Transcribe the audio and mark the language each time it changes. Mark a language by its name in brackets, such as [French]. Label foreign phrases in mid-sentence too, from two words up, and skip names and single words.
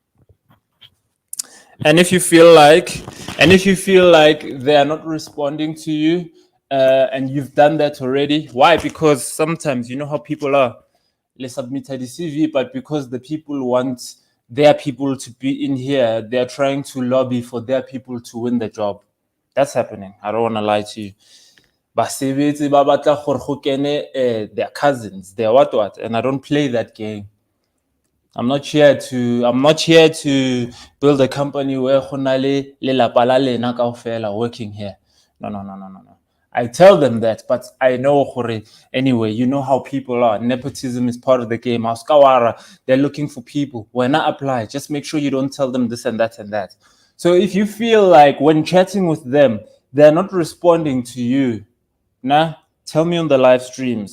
[English] And if you feel like they are not responding to you, and you've done that already, why? Because sometimes you know how people are. They submitted the CV, but because the people want their people to be in here, they are trying to lobby for their people to win the job. That's happening. I don't want to lie to you. [Tswana] Basebetsi ba batla gore go kene [English] their cousins, their what, and I don't play that game. I'm not here to build a company where [Tswana] go na le lelapa la lena kaofela [English] working here. No. I tell them that, but I know gore anyway, you know how people are. Nepotism is part of the game. Auskawara, they're looking for people. When I apply, just make sure you don't tell them this and that and that. So if you feel like when chatting with them, they're not responding to you, nah, tell me on the live streams.